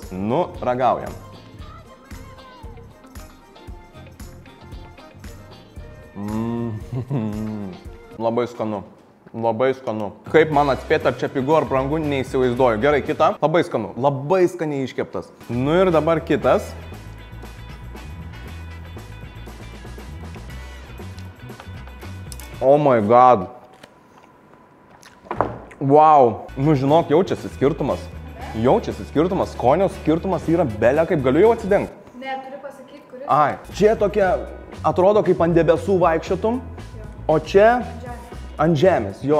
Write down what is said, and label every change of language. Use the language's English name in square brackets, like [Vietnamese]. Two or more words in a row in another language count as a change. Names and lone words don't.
[Lithuanian] Nu, ragaujam. Labai skanu. Labai skanu. Kaip man atspėti, ar čia pigu ar brangu, neįsivaizduoju. Gerai, kita. Labai skanu. Labai skaniai iškeptas. Nu ir dabar kitas. [English] Oh my god. Wow. [Lithuanian] Nu žinok, jaučiasi skirtumas. Jaučiasi skirtumas. Skonio skirtumas yra belia, kaip galiu jau atsidengti. Ne, turiu pasakyti, kuris. Ai, čia tokia, atrodo kaip ant debesų vaikščiotum, o čia ant žemės, jo.